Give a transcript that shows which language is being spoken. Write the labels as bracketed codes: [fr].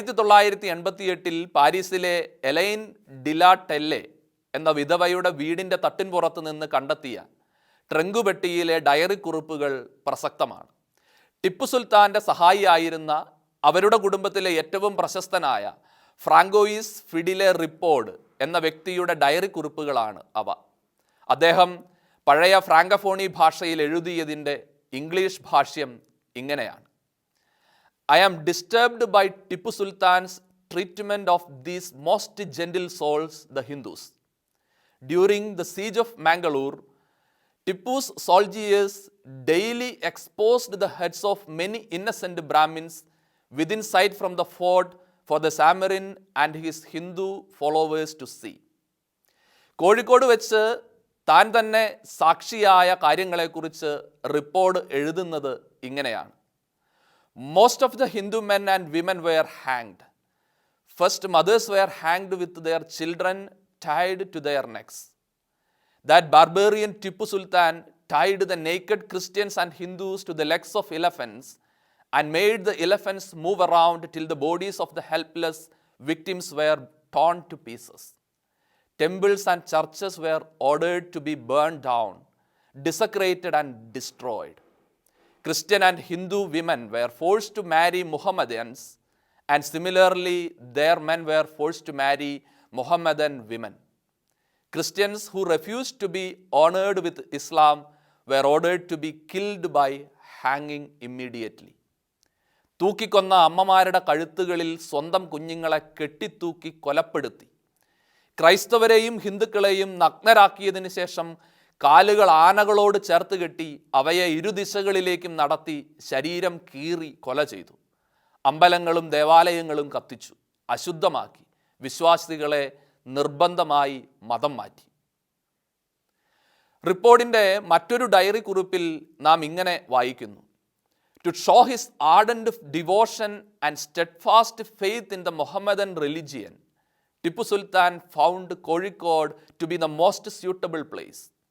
[ml] 1988 പാരീസിലെ A-line Dela ടെല്ലെ എന്ന വിധവയുടെ വീടിൻ്റെ തട്ടിൻപുറത്ത് നിന്ന് കണ്ടെത്തിയ ട്രങ്കുപെട്ടിയിലെ ഡയറി കുറിപ്പുകൾ പ്രസക്തമാണ്. ടിപ്പു സുൽത്താൻ്റെ സഹായിയായിരുന്ന അവരുടെ കുടുംബത്തിലെ ഏറ്റവും പ്രശസ്തനായ ഫ്രാങ്കോയിസ് ഫിഡിലെ റിപ്പോർഡ് എന്ന വ്യക്തിയുടെ ഡയറി കുറിപ്പുകളാണ് അവ. അദ്ദേഹം പഴയ ഫ്രാങ്കഫോണി ഭാഷയിൽ എഴുതിയതിൻ്റെ ഇംഗ്ലീഷ് ഭാഷ്യം ഇങ്ങനെയാണ്: [en] I am disturbed by Tipu Sultan's treatment of these most gentle souls, the Hindus. During the siege of Mangalore, Tipu's soldiers daily exposed the heads of many innocent Brahmins within sight from the fort for the Samarin and his Hindu followers to see. [ml] Kozhikode വെച്ച് താൻ തന്നെ സാക്ഷിയായ കാര്യങ്ങളെക്കുറിച്ച് report എഴുതുന്നത് ഇങ്ങനെയാണ്: [en] Most of the Hindu men and women were hanged. First, mothers were hanged with their children tied to their necks. That barbarian Tipu Sultan tied the naked Christians and Hindus to the legs of elephants and made the elephants move around till the bodies of the helpless victims were torn to pieces. Temples and churches were ordered to be burned down, desecrated and destroyed. Christian and Hindu women were forced to marry Mohammedans, and similarly their men were forced to marry Mohammedan women. Christians who refused to be honored with Islam were ordered to be killed by hanging immediately. [ml] തൂക്കിക്കൊന്ന അമ്മമാരുടെ കഴുത്തുകളിൽ സ്വന്തം കുഞ്ഞുങ്ങളെ കെട്ടിത്തൂക്കി കൊലപ്പെടുത്തി. ക്രൈസ്തവരെയും ഹിന്ദുക്കളെയും നഗ്നരാക്കിയതിനു ശേഷം കാലുകൾ ആനകളോട് ചേർത്ത് കെട്ടി അവയെ ഇരുദിശകളിലേക്കും നടത്തി ശരീരം കീറി കൊല ചെയ്തു. അമ്പലങ്ങളും ദേവാലയങ്ങളും കത്തിച്ചു, അശുദ്ധമാക്കി, വിശ്വാസികളെ നിർബന്ധമായി മതം മാറ്റി. റിപ്പോർട്ടിൻ്റെ മറ്റൊരു ഡയറി കുറിപ്പിൽ നാം ഇങ്ങനെ വായിക്കുന്നു: [en] To show his ardent devotion and steadfast faith in the Mohammedan religion, Tipu Sultan found Kozhikode to be the most suitable place.